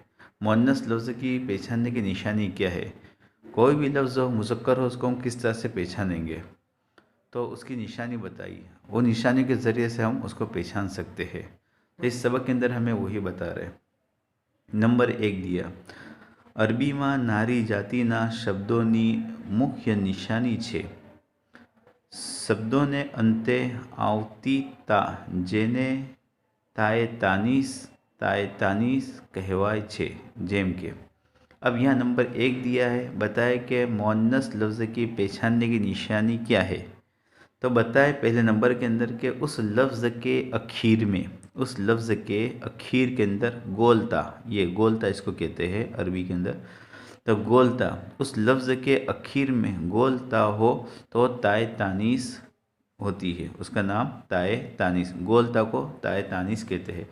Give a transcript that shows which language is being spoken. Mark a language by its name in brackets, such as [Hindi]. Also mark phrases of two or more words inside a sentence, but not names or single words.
[Urdu] مؤنث لفظ کی پہچاننے کی نشانی کیا ہے، کوئی بھی لفظ ہو مذکر ہو اس کو ہم کس طرح سے پہچانیں گے، تو اس کی نشانی بتائیے، وہ نشانی کے ذریعے سے ہم اس کو پہچان سکتے ہیں۔ تو اس سبق کے اندر ہمیں وہی بتا رہے ہیں۔ نمبر 1 دیا، [Gujarati] અરબીમાં નારી જાતિના શબ્દોની મુખ્ય નિશાની છે। શબ્દોને અંતે આવતી તા જેને તાયતાનીસ કહેવાય છે, જેમ કે [Urdu] اب یہاں نمبر 1 دیا ہے، بتائے کہ مؤنث لفظ کی پہچاننے کی نشانی کیا ہے۔ تو بتائے پہلے نمبر کے اندر کہ اس لفظ کے اخیر میں، اس لفظ کے اخیر کے اندر گولتا، یہ گولتا اس کو کہتے ہیں عربی کے اندر، تو گولتا اس لفظ کے اخیر میں گولتا ہو تو تائے تانیس ہوتی ہے، اس کا نام تائے تانیس، گولتا کو تائے تانیس کہتے ہیں۔